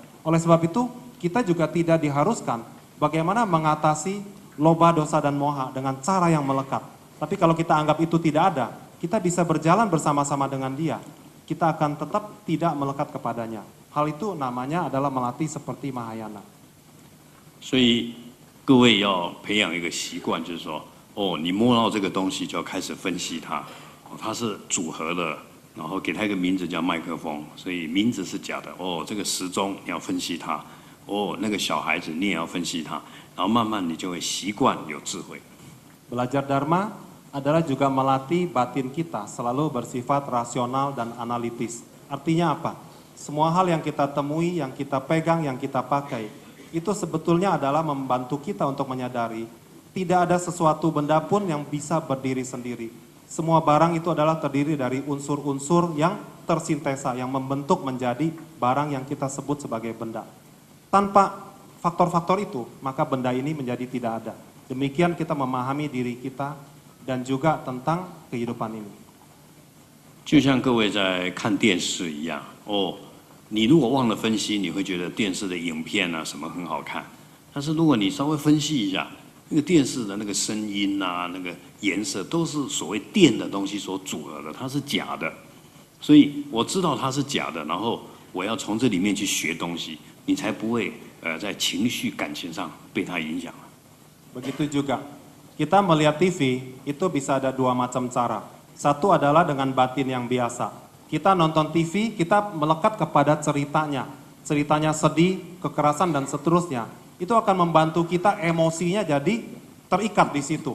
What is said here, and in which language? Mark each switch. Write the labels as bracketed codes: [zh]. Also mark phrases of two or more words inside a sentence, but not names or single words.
[id] Oleh sebab itu, kita juga tidak diharuskan bagaimana mengatasi loba, dosa, dan moha dengan cara yang melekat. Tapi kalau kita anggap itu tidak ada, kita bisa berjalan bersama-sama dengan dia. Kita akan tetap tidak melekat kepadanya. Hal itu namanya adalah melatih seperti Mahayana. [zh] 所以各位要培养一个习惯，就是说，你摸到这个东西就要开始分析它，它是组合的，然后给它一个名字叫麦克风，所以名字是假的。这个时钟你要分析它，那个小孩子你也要分析它，然后慢慢你就会习惯有智慧。 [id] Belajar Dharma adalah juga melatih batin kita selalu bersifat rasional dan analitis. Artinya apa? Semua hal yang kita temui, yang kita pegang, yang kita pakai, itu sebetulnya adalah membantu kita untuk menyadari tidak ada sesuatu benda pun yang bisa berdiri sendiri. Semua barang itu adalah terdiri dari unsur-unsur yang tersintesa, yang membentuk menjadi barang yang kita sebut sebagai benda. Tanpa faktor-faktor itu, maka benda ini menjadi tidak ada. Demikian kita memahami diri kita dan juga tentang kehidupan ini. [zh] 就像各位在看电视一样，你如果忘了分析，你会觉得电视的影片啊什么很好看，但是如果你稍微分析一下，那个电视的那个声音啊、那个颜色都是所谓电的东西所组合的，它是假的。所以我知道它是假的，然后我要从这里面去学东西，你才不会在情绪感情上被它影响。 [id] Begitu juga, kita melihat TV itu bisa ada dua macam cara. Satu adalah dengan batin yang biasa. Kita nonton TV, kita melekat kepada ceritanya. Ceritanya sedih, kekerasan, dan seterusnya. Itu akan membantu kita emosinya jadi terikat di situ.